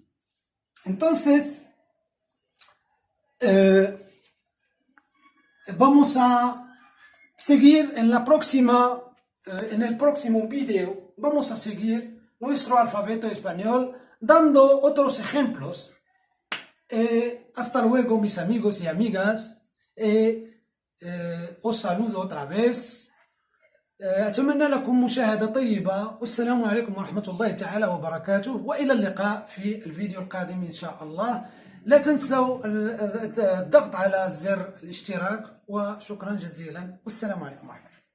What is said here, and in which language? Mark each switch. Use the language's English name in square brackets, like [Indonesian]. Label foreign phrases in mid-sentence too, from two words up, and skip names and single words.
[Spanish] Entonces, vamos a seguir en el próximo video, vamos a seguir nuestro alfabeto español dando otros ejemplos. Hasta luego, mis amigos y amigas. os saludo otra vez. [Arabic] أتمنى لكم مشاهدة طيبة، والسلام عليكم ورحمة الله تعالى وبركاته، وإلى اللقاء في الفيديو القادم إن شاء الله. لا تنسوا الضغط على زر الاشتراك، وشكرا جزيلا، والسلام عليكم ورحمة الله.